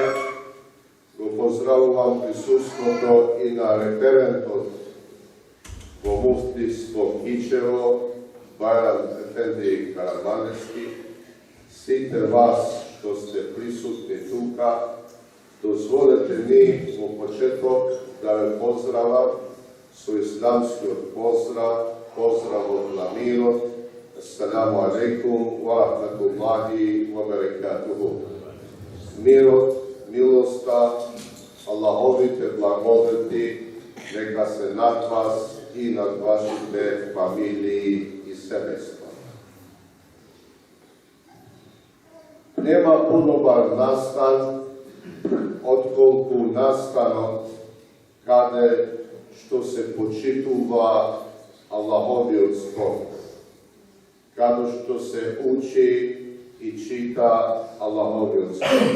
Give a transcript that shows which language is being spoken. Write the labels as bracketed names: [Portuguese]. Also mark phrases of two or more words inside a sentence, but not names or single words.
[Macedonian] Го поздравувам присуството и на референтот во муфтиство Кичево, Байрам Ефенди Караманевски. Сите вас што сте присутни тука, дозволете ми во почеток да ве поздравам со исламскиот поздравот на мирот. [Arabic] السلام عليكم ورحمة الله وبركاته. [Macedonian] Мирот, милоста, Аллаховите благодати нека се над вас и над вашите фамилии и семејства. Нема подобар настан отколку настанот каде што се почитува Аллаховиот збор, каде што се учи и чита Аллаховиот збор.